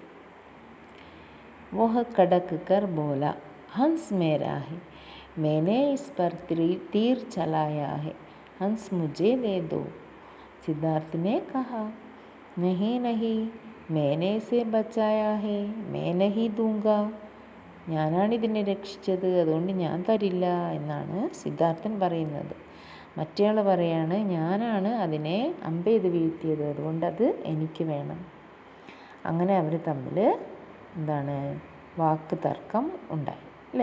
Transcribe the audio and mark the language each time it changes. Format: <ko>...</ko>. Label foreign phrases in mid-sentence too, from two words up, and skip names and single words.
<hi>वह कड़क कर बोला, हंस मेरा है, मैंने इस पर तीर चलाया है, हंस मुझे दे दो। सिद्धार्थ ने कहा, नहीं नहीं, मैंने इसे बचाया है, मैं नहीं दूंगा.</hi> <ml>ഞാനാണ് ഇതിനെ രക്ഷിച്ചത്, അതുകൊണ്ട് ഞാൻ തരില്ല എന്നാണ് സിദ്ധാർത്ഥൻ പറയുന്നത്. മറ്റേയാൾ പറയാണ്, ഞാനാണ് അതിനെ അമ്പെയ്ത് വീഴ്ത്തിയത്, അതുകൊണ്ട് അത് എനിക്ക് വേണം. അങ്ങനെ അവർ തമ്മിൽ എന്താണ് വാക്ക് തർക്കം ഉണ്ടായി അല്ലേ.</ml>